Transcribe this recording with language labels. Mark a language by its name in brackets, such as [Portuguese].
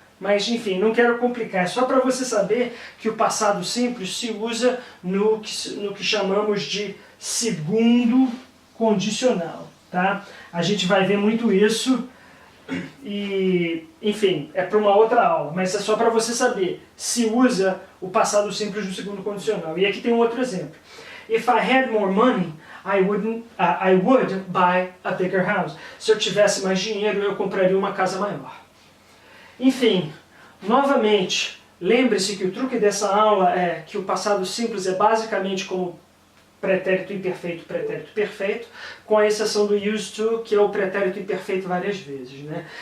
[Portuguese] Mas enfim, não quero complicar, é só para você saber que o passado simples se usa no que chamamos de segundo condicional. Tá? A gente vai ver muito isso e, enfim, é para uma outra aula, mas é só para você saber, se usa o passado simples no segundo condicional. E aqui tem um outro exemplo. [English] If I had more money, I would buy a bigger house. [Portuguese] Se eu tivesse mais dinheiro, eu compraria uma casa maior. Enfim, novamente, lembre-se que o truque dessa aula é que o passado simples é basicamente como pretérito imperfeito, pretérito perfeito, com a exceção do [English] used to, [Portuguese] que é o pretérito imperfeito várias vezes, né?